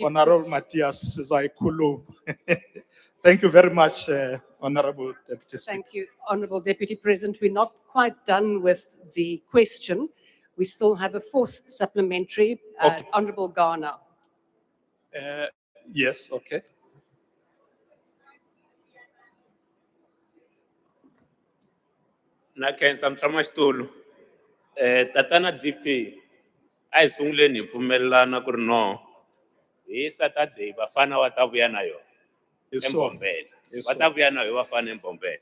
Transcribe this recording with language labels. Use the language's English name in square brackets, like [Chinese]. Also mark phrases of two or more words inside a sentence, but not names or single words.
[English] Honorable Matthias Sizaikhuluma. Thank you very much, Honorable Deputy Speaker. Thank you, Honourable Deputy President. We're not quite done with the question. We still have a fourth supplementary. Okay. Honourable Ghana. Yes, okay. [Tsonga] Na khensa mtshamaxitulu tatana DP a hi sunguleni hi pfumelelana ku ri no hi Saturday vafana va ta vuya na yona eMbombela va ta vuya na yona vafana eMbombela.